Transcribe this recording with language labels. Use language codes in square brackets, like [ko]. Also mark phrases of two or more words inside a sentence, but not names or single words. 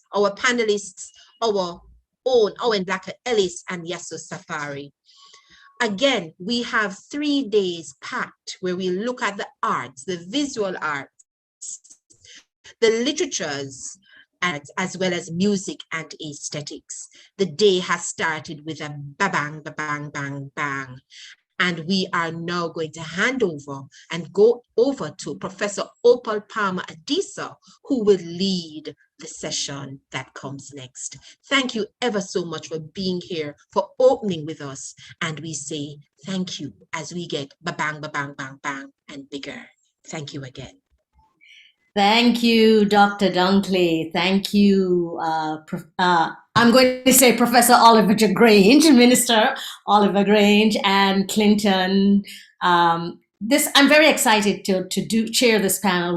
[en] Our panelists, our own Owen Blacker Ellis and Yasu Safari. Again, we have 3 days packed where we look at the arts, the visual arts, the literatures, as well as music and aesthetics. The day has started with a ba-bang, ba-bang, bang, bang. And we are now going to hand over and go over to Professor Opal Palmer Adisa, who will lead the session that comes next. Thank you ever so much for being here, for opening with us. And we say thank you as we get ba-bang, ba-bang, bang, bang, and bigger. Thank you again. Thank you, Dr. Dunkley. Thank you. I'm going to say Professor Oliver Grange, Minister Oliver Grange, and Clinton. I'm very excited to chair this panel.